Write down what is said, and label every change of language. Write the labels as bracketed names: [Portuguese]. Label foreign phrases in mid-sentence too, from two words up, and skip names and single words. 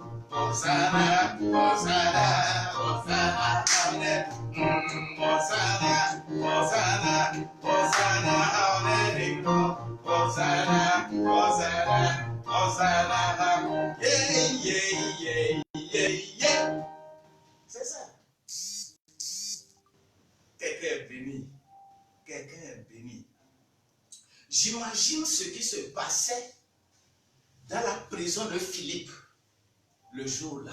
[Hebrew] הושענא, הושענא, הושענא, הללויה. הושענא, הושענא, הושענא, הללויה. הושענא, הושענא, הושענא, [English] yeah, yeah, yeah, yeah, yeah. [French] C'est ça. Quelqu'un est béni. Quelqu'un est béni. J'imagine ce qui se passait dans la prison de Philippe le jour-là.